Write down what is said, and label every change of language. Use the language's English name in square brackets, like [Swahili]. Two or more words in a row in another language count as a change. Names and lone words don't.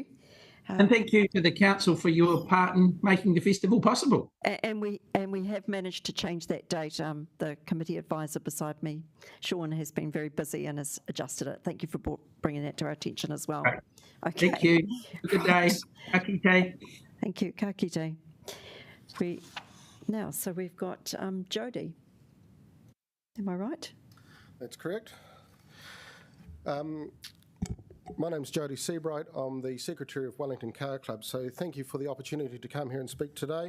[English] And thank you to the council for your part in making the festival possible. And we have managed to change that date. The committee advisor beside me, Sean, has been very busy and has adjusted it. Thank you for bringing that to our attention as well. Right. Okay. Thank you. Good day. [Māori] Ka kite. [English] Thank you. [Māori] Ka kite. [English] So we've got Jody. Am I right? That's correct. My name's Jody Seabright. I'm the Secretary of Wellington Car Club, so thank you for the opportunity to come here and speak today.